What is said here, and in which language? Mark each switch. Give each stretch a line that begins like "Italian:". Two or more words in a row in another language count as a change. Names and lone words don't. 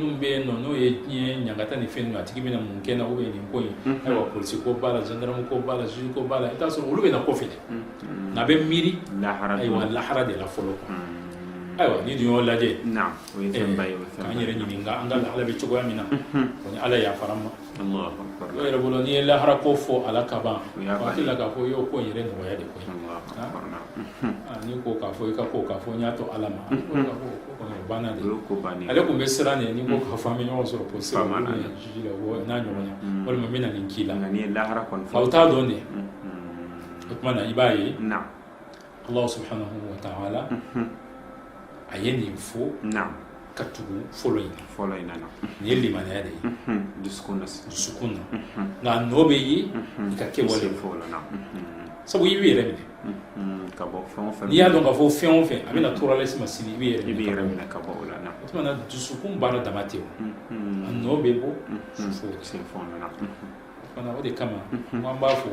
Bambara: bɛ yen nɔ n'o ye diɲɛ ɲangata ni fɛn ninnu a tigi bɛna mun kɛ na nin ko in ayiwa polisi ko b'a la gendarme ko b'a la juge ko b'a la i t'a sɔrɔ olu bɛ na kɔfɛ dɛ nka a bɛ miiri ayiwa lahara de la fɔlɔ ayiwa ni dun y'o lajɛ k'an yɛrɛ ɲininka an ka lahala bɛ cogoya min na o ni ala yafara n ma o yɛrɛ bolo n'i ye lahara ko fɔ ala ka ban hakili la k'a fɔ i y'o ko yɛrɛ nɔgɔya de koyi n'i ko k'a fɔ i ka ko k'a fɔ n y'a to ala ma banna de ale tun bɛ siran de n'i ko k'a fɔ an bɛ ɲɔgɔn sɔrɔ polisi la juge la n'a ɲɔgɔn walima n bɛ na nin k'i la aw t'a dɔn de o tuma na i b'a ye
Arabic: الله سبحانه وتعالى
Bambara: a ye nin fɔ ka tugu fɔlɔ in na nin ye limaniya de ye dusukun na nka a nɔ bɛ ye i ka kɛwale sabu i b'i yɛrɛ minɛ n'i y'a dɔn k'a fɔ fɛn o fɛn a bɛna tɔɔrɔ lase ma sini i b'i yɛrɛ minɛ ka bɔ o la o tuma na dusukun baara dama tɛ o a nɔ bɛ bɔ sen fɔlɔ fana o de kama an b'a fɔ